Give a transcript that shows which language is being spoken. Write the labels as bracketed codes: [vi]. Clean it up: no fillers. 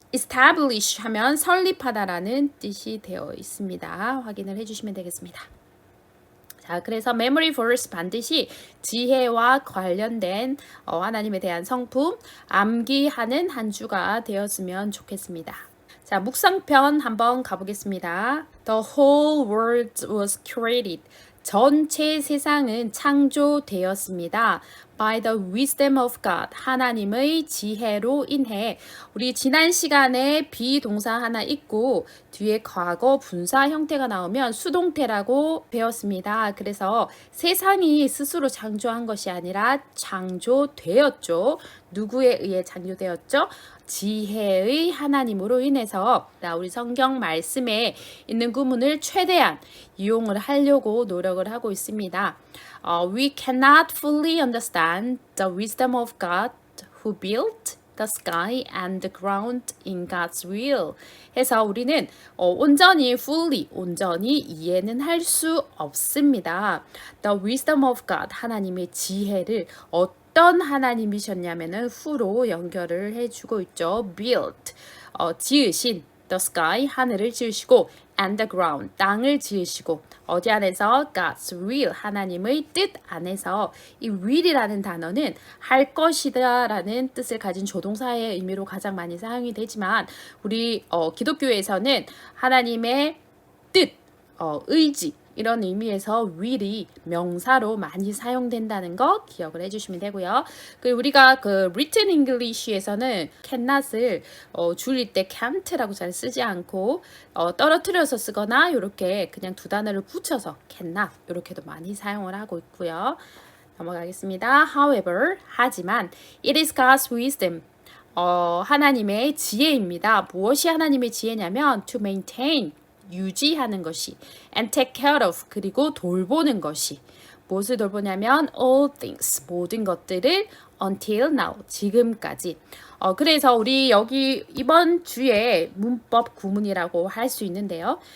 [ko] Establish 하면 설립하다라는 뜻이 되어 있습니다. 확인을 해주시면 되겠습니다. 자, 그래서 memory verse 반드시 지혜와 관련된 하나님에 대한 성품 암기하는 한 주가 되었으면 좋겠습니다. 자, 묵상편 한번 가보겠습니다. [en] The whole world was created. [ko] 전체 세상은 창조되었습니다. [en] By the wisdom of God. [ko] 하나님의 지혜로 인해. 우리 지난 시간에 비동사 하나 있고 뒤에 과거 분사 형태가 나오면 수동태라고 배웠습니다. 그래서 세상이 스스로 창조한 것이 아니라 창조되었죠. 누구에 의해 창조되었죠? 지혜의 하나님으로 인해서 우리 성경 말씀에 있는 구문을 최대한 이용을 하려고 노력을 하고 있습니다. [en] We cannot fully understand the wisdom of God who built the sky and the ground in God's will. [ko] 해서 우리는 온전히 이해는 할 수 없습니다. [en] The wisdom of God, [ko] 하나님의 지혜를 어떤 하나님이셨냐면은 who로 연결을 해주고 있죠. built, 지으신 [en] the sky, [ko] 하늘을 지으시고 [en] and the ground, [ko] 땅을 지으시고 어디 안에서? [en] God's will, [ko] 하나님의 뜻 안에서. 이 will이라는 단어는 할 것이다 라는 뜻을 가진 조동사의 의미로 가장 많이 사용이 되지만 우리 기독교에서는 하나님의 뜻, 의지 이런 의미에서 will이 명사로 많이 사용된다는 거 기억을 해주시면 되고요. 그리고 우리가 그 written English에서는 cannot을 줄일 때 can't라고 잘 쓰지 않고 떨어뜨려서 쓰거나 이렇게 그냥 두 단어를 붙여서 cannot 이렇게도 많이 사용을 하고 있고요. 넘어가겠습니다. [en] However, [ko] 하지만 [en] it is God's wisdom. [ko] 하나님의 지혜입니다. 무엇이 하나님의 지혜냐면 [en] to maintain [ko] 유지하는 것이 [en] and take care of [ko] 그리고 돌보는 것이 무엇을 돌보냐면 [en] all things [ko] 모든 것들을 [en] until now [ko] 지금까지 그래서 우리 여기 이번 주에 문법 구문이라고 할 수 있는데요.